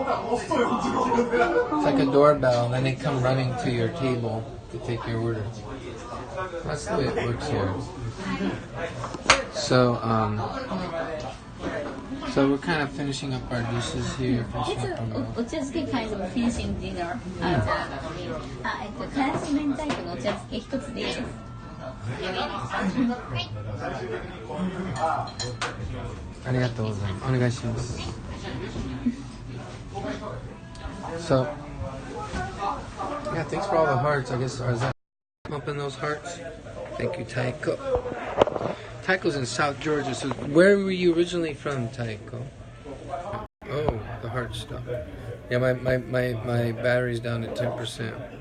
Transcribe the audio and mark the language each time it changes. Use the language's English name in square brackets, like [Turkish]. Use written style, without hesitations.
[English] It's like a doorbell, and then they come running to your table to take your order. That's the way it works here. So, so we're kind of finishing up our dishes here. Finishing up our meal. お茶漬け kind of finishing dinner. [Japanese] じゃあ、からし明太子のお茶漬け一つでいいです。ありがとうございます。お願いします。 [English] So, yeah, thanks for all the hearts. I guess, is that pumping those hearts? Thank you, Taiko. Taiko's in South Georgia, so where were you originally from, Taiko? Oh, the heart stuff. Yeah, my battery's down to 10%.